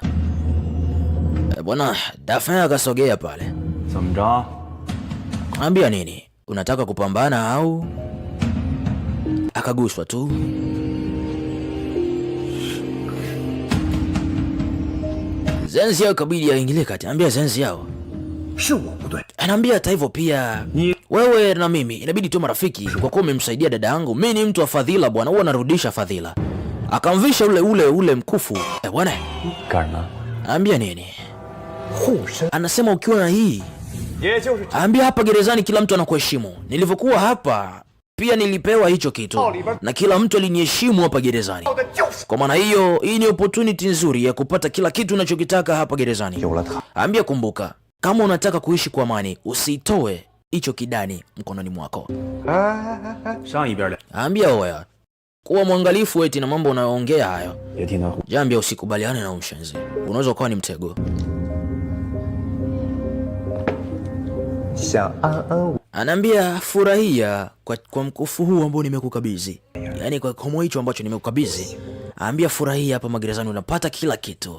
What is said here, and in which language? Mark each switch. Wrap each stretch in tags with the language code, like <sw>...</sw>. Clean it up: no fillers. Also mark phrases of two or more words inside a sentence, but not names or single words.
<sw>Bwana, Dafen akasogea pale.</sw> <zh>怎么着？</zh> <sw>Ambia nini? Unataka kupambana au? Akaguswa tu. Zenzi yao kabidi aingilie kati. Ambia Zenzi yao.</sw> <zh>是我不对。</zh> <sw>Anaambia hata hivyo pia wewe na mimi inabidi tu marafiki kwa kuwa umemsaidia dada yangu. Mimi ni mtu wa fadhila bwana, huwa narudisha fadhila. Akamvisha ule mkufu. Bwana.</sw> <zh>干什么？</zh> <sw>Ambia nini? Anasema ukiwa na hii. Ambia hapa gerezani kila mtu anakuheshimu. Nilivyokuwa hapa pia nilipewa hicho kitu na kila mtu aliniheshimu hapa gerezani. Kwa maana hiyo hii ni opportunity nzuri ya kupata kila kitu unachokitaka hapa gerezani. Ambia kumbuka, kama unataka kuishi kwa amani, usitoe hicho kidani mkononi mwako.</sw> <zh>上一边来，</zh> <sw>Ambia oya, kuwa mwangalifu eti na mambo unayoongea hayo.</sw> <zh>别听他胡。</zh> <sw>Jambia usikubaliane na ushenzi. Unaweza kuwa ni mtego.</sw> <zh>想安安，</zh> <sw>Anaambia furahia kwa mkufu huu ambao nimekukabidhi. Yaani kwa komo hicho ambacho nimekukabidhi. Ambia furahia hapa magerezani unapata kila kitu.</sw>